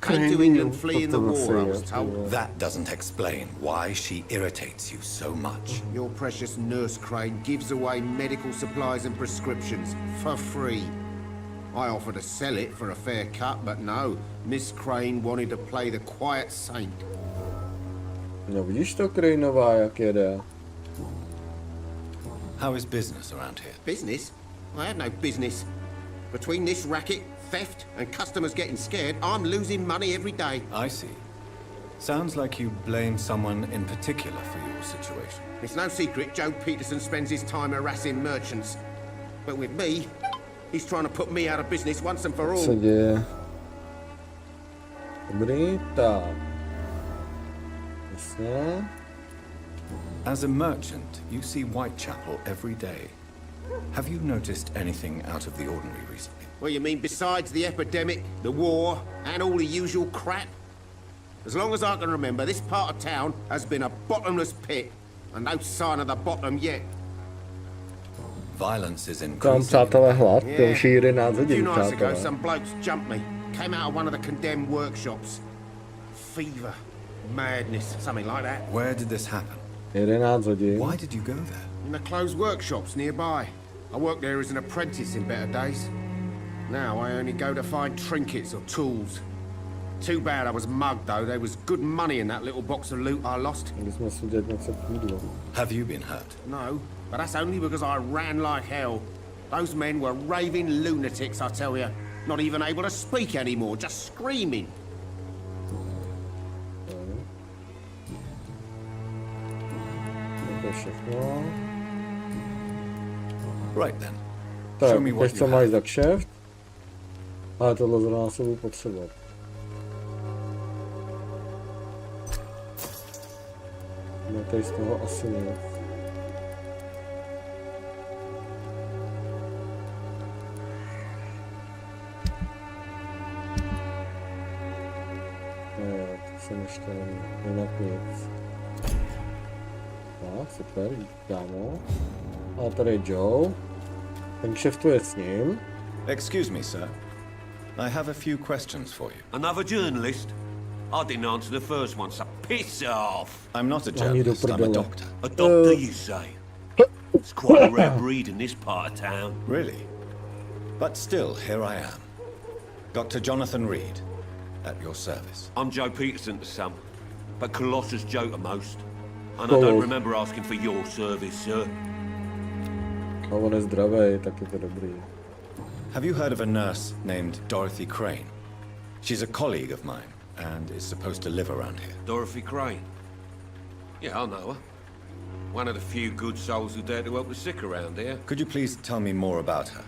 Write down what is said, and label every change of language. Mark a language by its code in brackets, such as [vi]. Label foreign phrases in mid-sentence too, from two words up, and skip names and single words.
[en] Came to England fleeing the war, I was told. That doesn't explain why she irritates you so much. Your precious Nurse Crane gives away medical supplies and prescriptions for free. I offered to sell it for a fair cut, but no. Miss Crane wanted to play the quiet saint. [cs] No vidíš to, Craneová, jak jede? [en] How is business around here? Business? I have no business. Between this racket, theft, and customers getting scared, I'm losing money every day. I see. Sounds like you blame someone in particular for your situation. It's no secret Joe Peterson spends his time harassing merchants. But with me, he's trying to put me out of business once and for all. [cs] Co se děje? Dobrý, tak. Jasně. [en] As a merchant, you see Whitechapel every day. Have you noticed anything out of the ordinary recently? Well, you mean besides the epidemic, the war, and all the usual crap? As long as I can remember, this part of town has been a bottomless pit, and no sign of the bottom yet. Violence is [cs] Tam [en] increasing. [cs] přátelé hlad, to už je 11 [en] A few [cs] hodin, [en] nights ago, [cs] přátelé. [en] some blokes jumped me. Came out of one of the condemned workshops. Fever, madness, something like that. Where did this happen? [cs] 11 hodin. [en] Why did you go there? In the closed workshops nearby. I worked there as an apprentice in better days. Now I only go to find trinkets or tools. Too bad I was mugged, though. There was good money in that little box of loot I lost. [cs] Měli jsme si udělat něco k jídlu. [en] Have you been hurt? No, but that's only because I ran like hell. Those men were raving lunatics, I tell you. Not even able to speak anymore, just screaming. [cs] To je všechno. [en] Right then. [cs] Tak, [en] Show me what [cs] teď [en] you [cs] co [en] have. [cs] máš za kšeft? Ale tohle zrovna se budu potřebovat. No tady z toho asi nic. Ne, to jsem ještě není. Jinak nic. Tak, super, kámo. A tady je Joe. Ten kšeftuje s ním. [en] Excuse me, sir. I have a few questions for you. Another journalist? I didn't answer the first one, so piss off! I'm not a [cs] Ani do [en] journalist, I'm a [cs] prdele. [en] doctor. A doctor, you say? It's quite a rare breed in this part of town. Really? But still, here I am. Dr. Jonathan Reed, at your service. I'm Joe Peterson to some, but Colossus Joe to most. And I Cool. don't remember asking for your service, sir. [cs] A on je zdravý, tak je to dobrý. [en] Have you heard of a nurse named Dorothy Crane? She's a colleague of mine and is supposed to live around here. Dorothy Crane? Yeah, I know her. One of the few good souls who dare to help the sick around here. Could you please tell me more about her?